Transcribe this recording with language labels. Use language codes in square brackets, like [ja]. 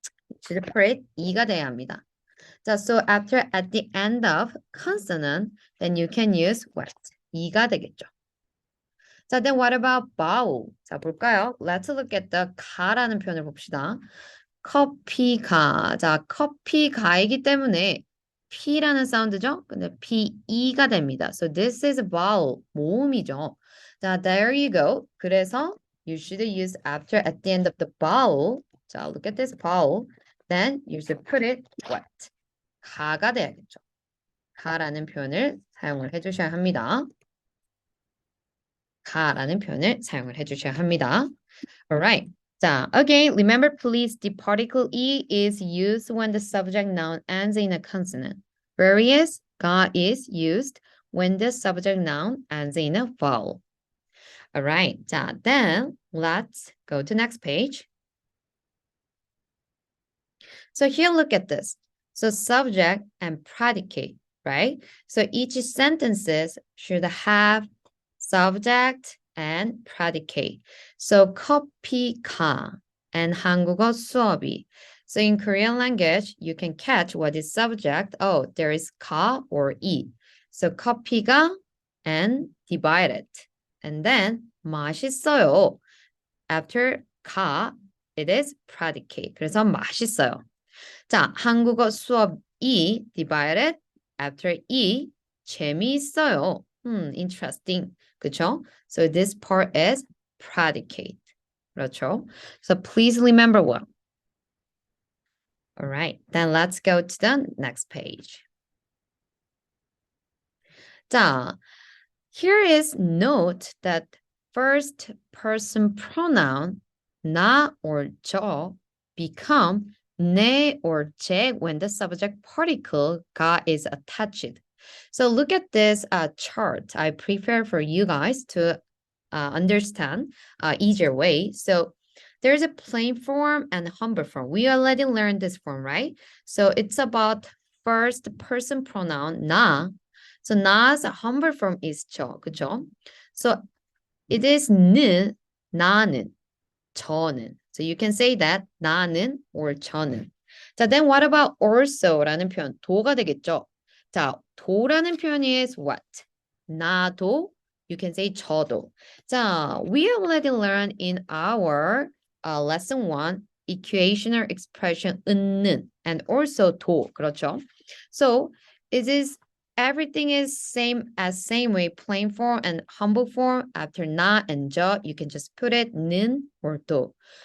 [en] You should put it [ko] 이가 돼야 합니다. [en] 자, so after at the end of consonant, then you can use what? [ko] 이가 되겠죠. 자, [en] then what about vowel? [ko] 자, 볼까요? [en] Let's look at the [ko] 가라는 표현을 봅시다. 커피가. 자, 커피가이기 때문에 P라는 사운드죠? 근데 P-E가 됩니다. [en] So this is a vowel. [ko] 모음이죠. [en] 자, there you go. 그래서 you should use after at the end of the vowel. 자, look at this vowel. Then you should put it what? [ko] 가가 돼야겠죠. 가라는 표현을 사용을 해주셔야 합니다. 가라는 표현을 사용을 해주셔야 합니다. [en] Alright. 자, again, remember please, the particle E is used when the subject noun ends in a consonant. Whereas 가 is used when the subject noun ends in a vowel. Alright. 자, then let's go to next page. So here, look at this. So subject and predicate, right? So each sentences should have subject and predicate. [ko] So 커피가 and 한국어 수업이. [en] So in Korean language, you can catch what is subject. Oh, there is 가 or 이. So 커피가 and divided. And then 맛있어요. After 가, it is predicate. [ko] 그래서 맛있어요. 자, 한국어 수업이 divided. After 이, 재미있어요. [en] Interesting. 그쵸? So this part is predicate. [ko] 그렇죠? [en] So please remember well. All right, then let's go to the next page. 자, here is note that first person pronoun 나 or 저 become 내 or 제 when the subject particle 가 is attached. So look at this chart I prepared for you guys to understand easier way. So there's a plain form and humble form. We already learned this form, right? So it's about first person pronoun 나. So 나's humble form is 저, 그죠? So it is 는, 나는, 저는. So you can say that 나는 or 저는. 자, then what about also라는 표현? [ko] 도가 되겠죠? 자, 도라는 표현이 [en] is what? 나도, you can say 저도. 자, we already learned in our lesson 1 equational expression 은는 and also 도, 그렇죠? So it is everything is same way plain form and humble form after 나 and 저 you can just put it 는 or 도.